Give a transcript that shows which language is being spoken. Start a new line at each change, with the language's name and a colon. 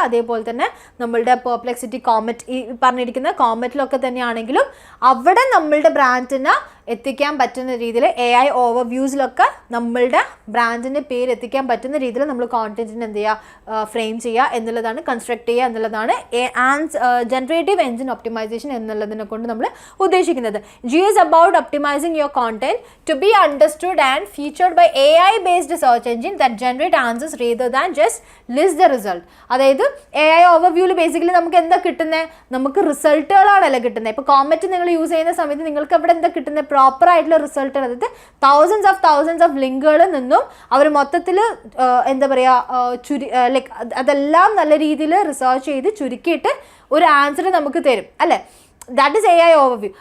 Malayalam: അതേപോലെ തന്നെ നമ്മളുടെ പെർപ്ലെക്സിറ്റി, കോമറ്റ്, ഈ പറഞ്ഞിരിക്കുന്ന കോമറ്റിലൊക്കെ തന്നെയാണെങ്കിലും അവിടെ നമ്മളുടെ ബ്രാൻഡിന് എത്തിക്കാൻ പറ്റുന്ന രീതിയിൽ AI ഓവർവ്യൂസിലൊക്കെ നമ്മളുടെ ബ്രാൻഡിൻ്റെ പേര് എത്തിക്കാൻ പറ്റുന്ന രീതിയിൽ നമ്മൾ കോണ്ടന്റിന് എന്ത് ചെയ്യുക, ഫ്രെയിം ചെയ്യുക എന്നുള്ളതാണ്, കൺസ്ട്രക്ട് ചെയ്യുക എന്നുള്ളതാണ് ജനറേറ്റീവ് എൻജിൻ ഒപ്റ്റിമൈസേഷൻ എന്നുള്ളതിനെ കൊണ്ട് നമ്മൾ ഉദ്ദേശിക്കുന്നത്.
English: G is about optimizing your content to be understood and featured by AI based search engine that generate answers rather than just list the result.
Malayalam: അതായത് AI ഓവർവ്യൂവിൽ ബേസിക്കലി നമുക്ക് എന്താ കിട്ടുന്നത്? നമുക്ക് റിസൾട്ടുകളാണല്ലോ കിട്ടുന്നത്. ഇപ്പോൾ കോമറ്റ് നിങ്ങൾ യൂസ് ചെയ്യുന്ന സമയത്ത് നിങ്ങൾക്ക് അവിടെ എന്താ കിട്ടുന്നത്? പ്രോപ്പർ ആയിട്ടുള്ള റിസൾട്ടുകൾ. അതായത് തൗസൻഡ്സ് ഓഫ് ലിങ്കുകളിൽ നിന്നും അവർ മൊത്തത്തിൽ എന്താ പറയുക, ലൈക്ക് അതെല്ലാം നല്ല രീതിയിൽ റിസർച്ച് ചെയ്ത് ചുരുക്കിയിട്ട് ഒരു ആൻസർ നമുക്ക് തരും അല്ലേ.
English: That is AI overview.